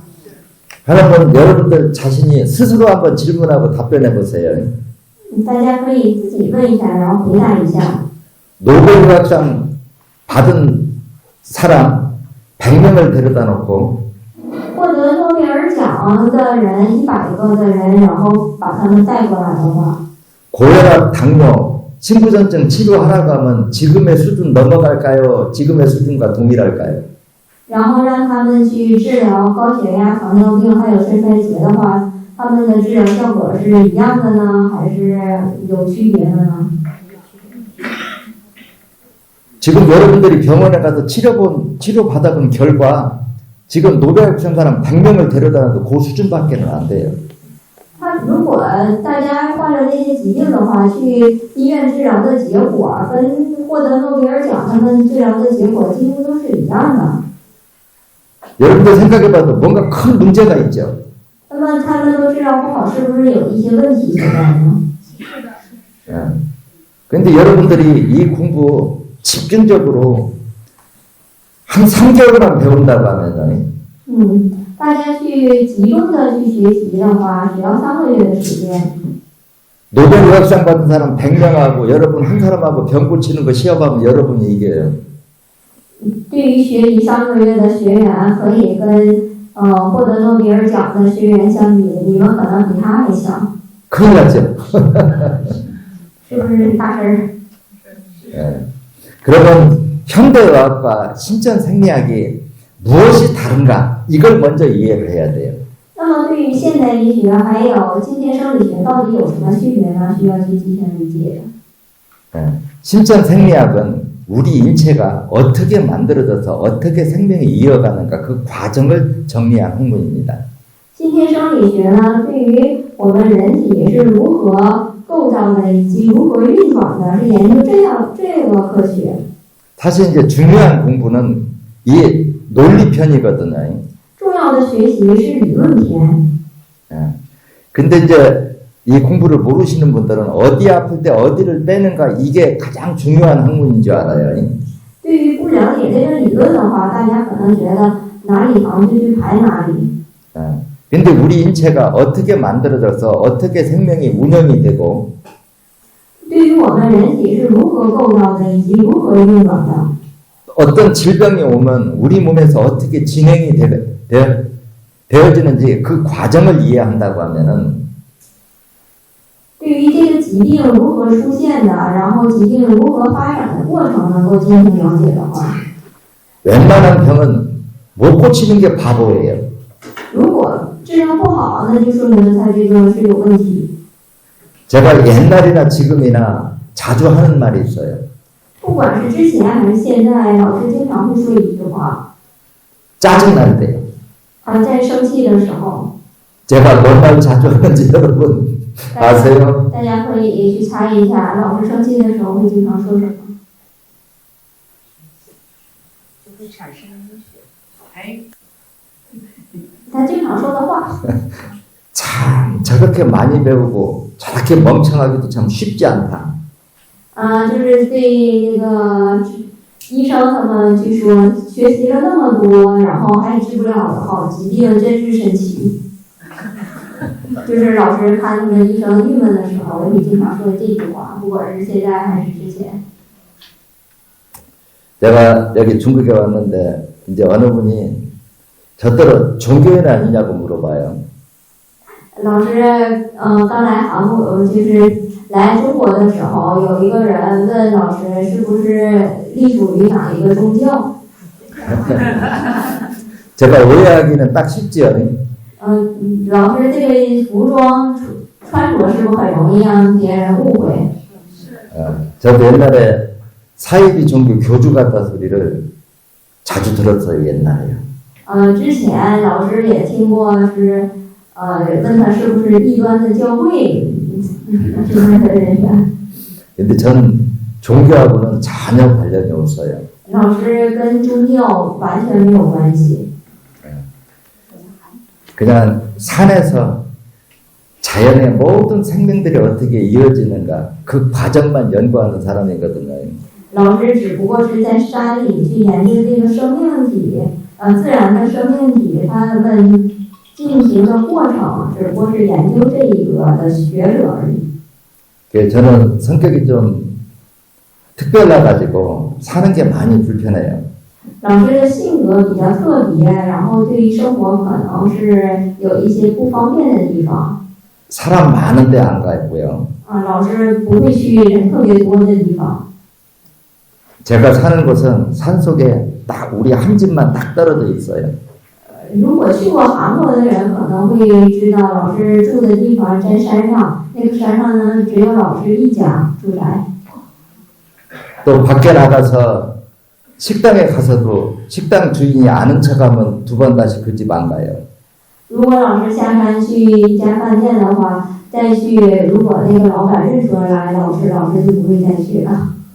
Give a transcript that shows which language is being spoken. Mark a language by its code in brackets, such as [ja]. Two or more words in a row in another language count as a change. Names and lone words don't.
[ko] 한번 여러분들 자신이 스스로 한번 질문하고 답변해 보세요. [zh] 大家可以自己问一下，然后回答一下。 [ko] 노벨의학상 받은 사람 100명을 데려다 놓고 [zh] 获得诺贝尔奖的人100个的人，然后把他们带过来的话， [ko] 고혈압, 당뇨, 심부전증 치료하라고 하면 지금의 수준 넘어갈까요? 지금의 수준과 동일할까요? [zh] 然后让他们去治疗高血压、糖尿病还有肾衰竭的话，他们的治疗效果是一样的呢，还是有区别的呢？ [ko] 지금 여러분들이 병원에 가서 치료받아본 결과 지금 노벨상 사람 100명을 데려다 놔도 그 수준밖에는 안 돼요. [zh] 如果大家患了那些疾病的话，去医院治疗的结果跟获得诺贝尔奖他们治疗的结果几乎都是一样的。 [ko] 여러분들 생각해봐도 뭔가 큰 문제가 있죠. [zh] 那么他们都治疗不好，是不是有一些问题存在呢？ [ko] 그런데 여러분들이 이 공부 집중적으로 한 3개월만 배운다고 하면은 [zh] 大家去集中的去学习的话，只要3个月的时间。 [ko] 노벨 의학상 받은 사람 100명하고 여러분 한 사람하고 병 고치는 거 시험하면 여러분이 이겨요. [zh] 对于学习3个月的学员，可以跟获得诺贝尔奖的学员相比，你们可能比他还强。 [ko] 큰일 났죠. [zh] 是不是大事儿？ [ko] 그러면 현대의학과 신천생리학이 무엇이 다른가? 이걸 먼저 이해를 해야 돼요. [zh] 那么对于现代医学还有今天生理学到底有什么区别呢？需要去进行理解。 [ko] 신천생리학은 우리 인체가 어떻게 만들어져서 어떻게 생명이 이어가는가 그 과정을 정리한 학문입니다. [zh] 今天生理学呢，对于我们人体是如何构造的以及如何运转的，是研究这个科学。 [ko] 사실 이제 중요한 공부는 이 논리편이거든요. [zh] 重要的学习是理论篇。 [ko] 근데 이제 이 공부를 모르시는 분들은 어디 아플 때 어디를 빼는가 이게 가장 중요한 학문인 줄 알아요. [zh] 对于不了解这个理论的话，大家可能觉得哪里疼就去排哪里。 [ko] 근데 우리 인체가 어떻게 만들어져서 어떻게 생명이 운영이 되고 [zh] 对于我们人体是如何构造的以及如何运转的， [ko] 어떤 질병이 오면 우리 몸에서 어떻게 진행이 되어지는지 그 과정을 이해한다고 하면은 [zh] 对于这个疾病如何出现的，然后疾病如何发展的过程能够进行了解的话， [ko] 웬만한 병은 못 고치는 게 바보예요. [zh] 如果治疗不好，那就说明它这个是有问题。 [ko] 제가 옛날이나 지금이나 자주 하는 말이 있어요. [zh] 不管是之前还是现在，老师经常会说一句话， [ko] 짜증날 때요. [zh] 他在生气的时候， [ko] 제가 뭔 말 자주 하는지 여러분 아세요? [zh] 大家可以去猜一下，老师生气的时候会经常说什么？就会产生哎，他经常说的话。 [ko] 참 저렇게 많이 배우고 저렇게 멍청하기도 참 쉽지 않다. [zh] 就是对那个医生他们去说，学习了那么多，然后还治不了的好疾病，真是神奇。就是老师看他们医生郁闷的时候，我也经常说这句话，不管是现在还是之前。 [ko] 제가 여기 중국에 왔는데 이제 어느 분이 저더러 종교인 아니냐고 물어봐요. [zh] 老师，刚来韩国，就是来中国的时候，有一个人问老师是不是隶属于哪一个宗教？ [ko] 제가 오해하기는 딱 쉽지요. [zh] 老师这个服装穿着是不是很容易让别人误会？ [ko] 저도 옛날에 사이비 종교 교주 같다 소리를 자주 들었어요, 옛날에요. [zh] 之前老师也听过是，问他是不是异端的教会之类的人员。 [ko] 근데 전 종교하고는 전혀 관련이 없어요. [zh] 老师跟宗教完全没有关系。 [ko] 그냥 산에서 자연의 모든 생명들이 어떻게 이어지는가 그 과정만 연구하는 사람이거든요. [zh] 老师只不过是在山里去研究这个生命体，自然的生命体它们进行的过程，只不过是研究这一个的学者而已。 [ko] 저는 성격이 좀 특별해가지고 사는 게 많이 불편해요. [zh] 老师的性格比较特别，然后对于生活可能是有一些不方便的地方。 [ko] 사람 많은 데 안 가고요. [zh] 老师不会去人特别多的地方。 [ko] 제가 사는 곳은 산속에 딱 우리 한 집만 딱 떨어져 있어요. [zh] 如果去过韩国的人可能会知道，老师住的地方在山上，那个山上呢只有老师一家住宅。 [ko] 또 밖에 나가서 식당에 가서도 식당 주인이 아는 척하면 두 번 다시 그 집 안 가요. [zh] 如果老师下山去一家饭店的话，再去，如果那个老板认出来老师就不会再去了。